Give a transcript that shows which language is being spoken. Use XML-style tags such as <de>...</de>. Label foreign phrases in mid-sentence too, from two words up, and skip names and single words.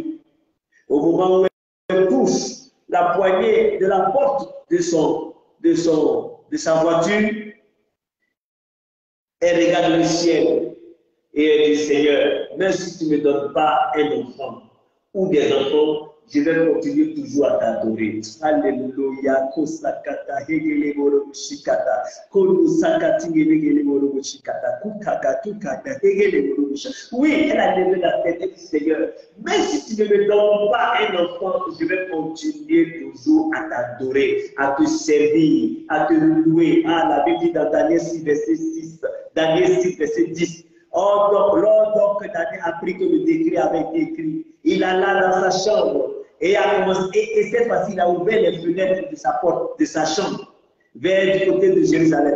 <fr>Au moment où elle pousse la poignée de la porte de sa voiture, elle regarde le ciel et elle dit, Seigneur, même si tu ne me donnes pas un enfant ou des enfants, je vais continuer toujours à t'adorer. Alléluia. Kosakata, hegele morobushikata. Kolusakati, hegele morobushikata. Kukaka, tukaka, hegele morobushikata. Oui, elle a levé la tête et dit, Seigneur, même si tu ne me donnes pas un enfant, je vais continuer toujours à t'adorer, à te servir, à te louer. Ah, la Bible dit dans Daniel 6, verset 6, Daniel 6, verset 10. Oh, donc, lors Daniel a appris que le décret avait été écrit, il alla dans sa chambre et a commencé, et cette fois-ci, il a ouvert les fenêtres de sa porte, de sa chambre, vers du côté de Jérusalem.</fr>